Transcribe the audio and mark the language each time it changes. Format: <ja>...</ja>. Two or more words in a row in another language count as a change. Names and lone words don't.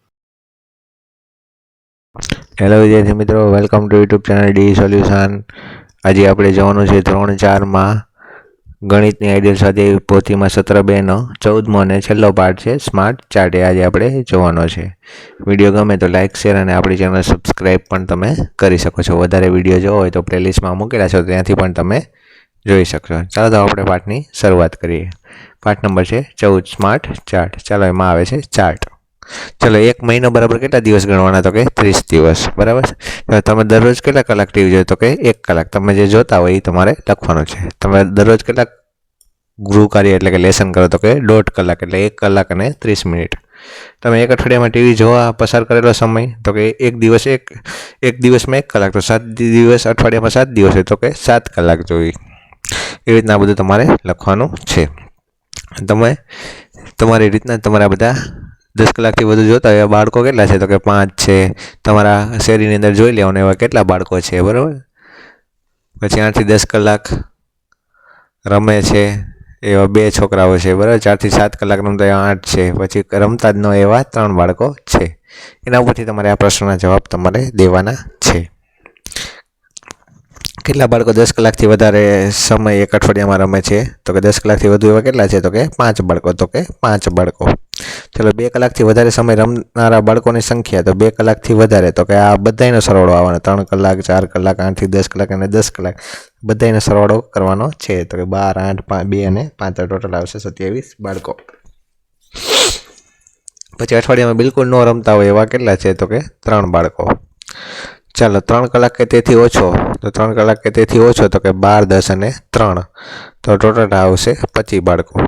<hi>हेलो विद्यार्थी मित्रों,</hi> <en>welcome to YouTube channel</en> <hi>डी सोल्यूशन।</hi> <gu>આજ આપણે જોવાનું છે ધોરણ 4 માં ગણિતની આઇડિયલ સ્વાધ્યાય પોથી માં સત્ર 2 નો 14મો અને છેલ્લો પાર્ટ છે સ્માર્ટ ચાર્ટ। આજ આપણે જોવાનો છે। વિડિયો ગમે તો</gu> <en>like share</en> <gu>અને આપણી ચેનલ સબ્સ્ક્રાઇબ પણ તમે કરી શકો છો। વધારે વિડિયો જોવા હોય તો પ્લેલિસ્ટ માં મૂકેલા છે ત્યાંથી પણ તમે જોઈ શકશો। ચલો તો આપણે પાઠની શરૂઆત કરીએ। પાઠ નંબર છે 14 સ્માર્ટ ચાર્ટ। ચલો એમાં આવે છે ચાર્ટ। ચલો એક મહિનો બરાબર કેટલા દિવસ ગણવાના તો કે 30 દિવસ બરાબર। તો તમે દરરોજ કેટલા કલાક ટીવી જોયો તો કે 1 કલાક। તમે જે જોતા હોય એ તમારે લખવાનું છે। તમે દરરોજ કેટલા ગૃહ કાર્ય એટલે કે લેસન કરો તો કે 1.5 કલાક એટલે 1 કલાક અને 30 મિનિટ। તમે એક અઠવાડિયા માં ટીવી જોવા પસાર કરેલો સમય તો કે એક દિવસ માં 1 કલાક તો 7 દિવસ અઠવાડિયા માં 7 દિવસ છે તો કે 7 કલાક જોઈ। એવી રીતના બધું તમારે લખવાનું છે। તમે તમારી રીતના તમારા બધા 10 કલાકથી વધુ જોતા એવા બાળકો કેટલા છે તો કે 5 છે। तमारा शેરીની અંદર જોઈ લેવાનું એવા કેટલા બાળકો છે બરાબર। પછી 8 થી 10 કલાક રમે છે એવા 2 છોકરાઓ છે બરાબર। 4 થી 7 કલાક રમતા એવા 8 છે। પછી રમતા જ ન એવા 3 બાળકો છે। એના ઉપરથી તમારે આ પ્રશ્નના જવાબ તમારે દેવાના છે। કેટલા બાળકો 10 કલાકથી વધારે સમય એક અઠવાડિયામાં રમે છે તો કે 10 કલાકથી વધુ એવા કેટલા છે તો કે 5 બાળકો તો કે 5 બાળકો। ચલો 2 કલાકથી વધારે સમય રમનારા બાળકોની સંખ્યા તો 2 કલાકથી વધારે તો કે આ બધાઈનો સરવાળો આવવાનો 3 કલાક 4 કલાક 8 થી 10 કલાક અને 10 કલાક બધાઈનો સરવાળો કરવાનો છે તો કે 12 8 5 2 અને 5 ટોટલ આવશે 27 બાળકો। પછી અઠવાડિયામાં બિલકુલ ન રમતા હોય એવા કેટલા છે તો કે 3 બાળકો। ચલો 3 કલાક કે તેથી ઓછો તો 3 કલાક કે તેથી ઓછો તો કે 12 10 અને 3 તો ટોટલ આવશે 25 બાળકો।</gu>